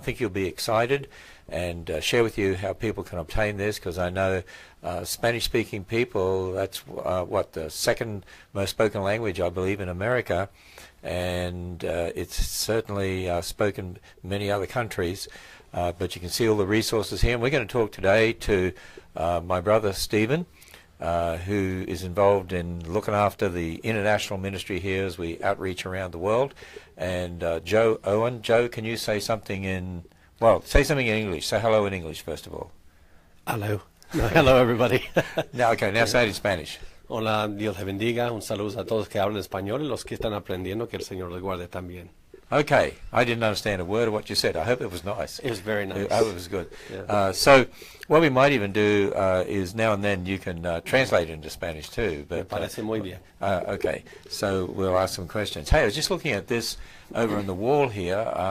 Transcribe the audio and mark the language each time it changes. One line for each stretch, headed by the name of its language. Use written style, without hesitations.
English: I think you'll be excited and share with you how people can obtain this, because I know Spanish-speaking people, that's what, the second most spoken language, I believe, in America, and it's certainly spoken in many other countries, but you can see all the resources here. And we're going to talk today to my brother Stephen, who is involved in looking after the international ministry here as we outreach around the world, and Joe Owen. Joe, can you say something in, well, say something in English. Say hello in English, first of all. Hello. No, hello, everybody. Now, okay, now say it in Spanish.
Spanish: Hola, Dios les bendiga. Un saludo a todos que hablan español y los que están aprendiendo, que el Señor les guarde también.
English: Okay, I didn't understand a word of what you said. I hope it was nice. It was very nice. I hope it was good. Yeah. So what we might even do is now and then you can translate into Spanish too. But,
Spanish: Me parece muy bien.
English: Okay, so we'll ask some questions. Hey, I was just looking at this over on the wall here.